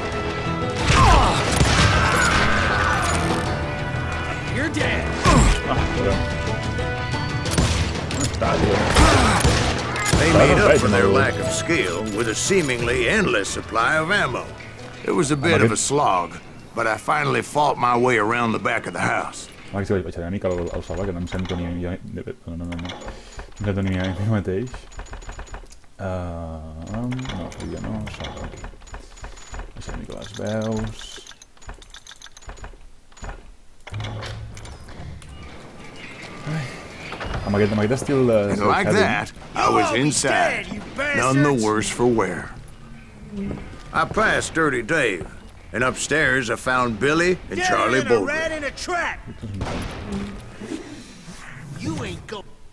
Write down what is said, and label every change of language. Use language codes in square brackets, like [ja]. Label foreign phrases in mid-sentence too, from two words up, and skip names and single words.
[en] You're dead! They made up for their lack of skill with a seemingly endless supply of ammo. It was a bit of a slog, but I finally fought my way around the back of the house. [ca] Vaig baixar una mica al sofà, que no em sento ni jo... No. No em sento ni mi mateix. No, ja no, sofà. Baixar una mica les veus... Amb aquest estil de... [en] And like that, I was inside, none the worse for wear. I passed Dirty Dave, and upstairs I found Billy and Charlie Bolton. rat in a trap! You ain't go...